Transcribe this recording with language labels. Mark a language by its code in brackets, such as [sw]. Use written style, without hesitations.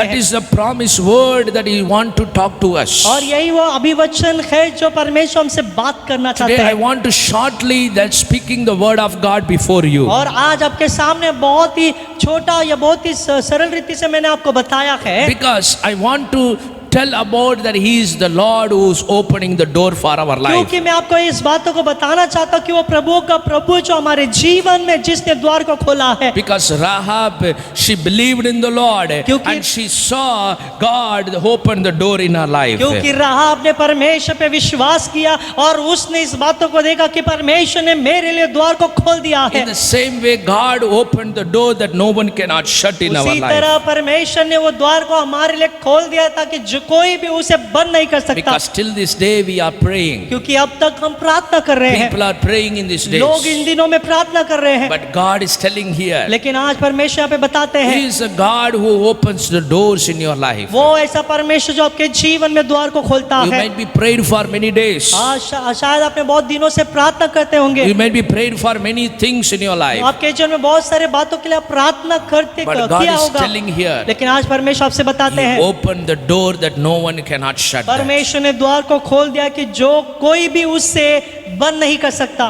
[en] That [hi] हैं। [en] is the promised word that He want to talk to us. [hi] और यही वो अभिवचन है जो परमेश्वर हमसे बात करना चाहते [en] Today I [hi] हैं। [en] want to shortly that speaking the word of God before you. [hi] और आज आपके सामने बहुत ही छोटा या बहुत ही सरल रीति से मैंने आपको बताया है, [en] Because I want to tell about that He is the Lord who is opening the door for our life. [hi] क्योंकि मैं आपको इस बातों को बताना चाहता हूँ कि वो प्रभु का प्रभु जो हमारे जीवन में जिसने द्वार को खोला है। [en] Because Rahab, she believed in the Lord and she saw God open the door in her life. [hi] क्योंकि राहाब ने परमेश्वर पे विश्वास किया और उसने इस बातों को देखा कि परमेश्वर ने मेरे लिए द्वार को खोल दिया है। [en] In the same way, God opened the door that no one cannot shut in our [hi] उसी [en] life. [hi] तरह परमेश्वर ने वो द्वार को हमारे लिए खोल दिया ताकि जो कोई भी उसे बंद नहीं कर सकता। [en] Because till this day we are praying. [hi] क्योंकि अब तक हम प्रार्थना कर रहे हैं, [en] People are praying in these [hi] लोग [en] days. [hi] इन दिनों में प्रार्थना कर रहे हैं, [en] But God is telling here, [hi] लेकिन आज परमेश्वर यहाँ पे बताते [en] He [hi] हैं [en] is a God who opens the doors in your life. [hi] वो ऐसा परमेश्वर जो आपके जीवन में द्वार को खोलता [en] You [hi] है। [en] might be prayed for many days. [hi] आज शायद आपने बहुत दिनों से प्रार्थना करते होंगे, [en] You might be prayed for many things in your life. [hi] आपके जीवन में बहुत सारे बातों के लिए आप प्रार्थना करते [en] But God [hi] किया [en] is [hi] होगा, [en] telling here, [hi] लेकिन आज परमेश्वर आपसे बताते [en] He [hi] हैं, [en] opened the door that no one cannot shut. that. [hi] परमेश्वर ने द्वार को खोल दिया कि जो कोई भी उससे बंद नहीं कर सकता,